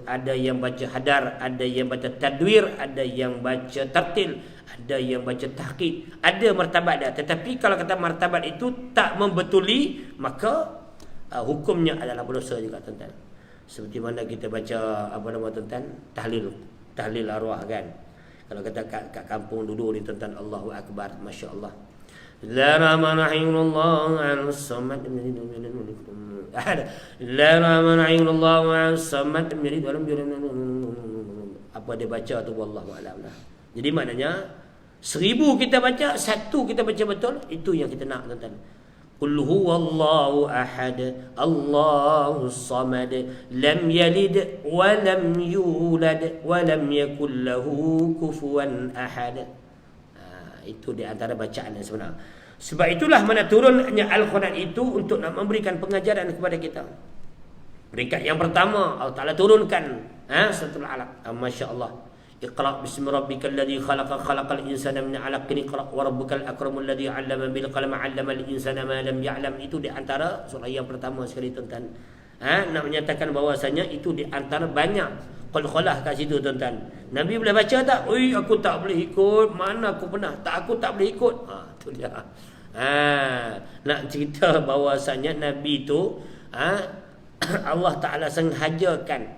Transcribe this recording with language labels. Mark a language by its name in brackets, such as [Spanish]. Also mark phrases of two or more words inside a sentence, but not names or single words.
[Malay] Ada yang baca hadar, ada yang baca tadwir, ada yang baca tartil, ada yang baca tahqiq, ada martabat dia. Tetapi kalau kata martabat itu tak membetuli, maka hukumnya adalah berdosa juga tuan-tuan. Seperti mana kita baca tuan-tuan, tahlil arwah kan. Kalau kata kat kampung dulu ni tuan-tuan, [Arabic] الله أكبر، ما شاء الله. La ramanahillahu an-samad la ramanahillahu an-samad [Malay] apa dia baca tu [Arabic] والله أعلم lah. [Malay] Jadi maknanya 1000 kita baca, 1 kita baca betul, itu yang kita nak tuan-tuan. [Arabic] قل هو الله أحد، الله الصمد، لم يلد ولم يولد ولم يكن له كفوا أحد. [Malay] Itu di antara bacaan yang sebenar. Sebab itulah mana turunnya Al-Quran itu untuk nak memberikan pengajaran kepada kita. Peringkat yang pertama Allah Ta'ala turunkan suratul Alaq. [Arabic] ما شاء الله. اقرأ باسم ربك الذي خلق خلق الإنسان من علق اقرأ وربك الأكرم الذي علم بالقلم علم الإنسان ما لم يعلم. [Malay] Itu di antara surah yang pertama sekali tuan-tuan. Nak menyatakan bahawasanya itu di antara banyak qalqalah kat situ tuan-tuan. Nabi boleh baca tak? Oi, aku tak boleh ikut. Mana aku pernah? Aku tak boleh ikut. Tu dia. Nak cerita bahawasanya Nabi tu Allah Ta'ala sengajakan.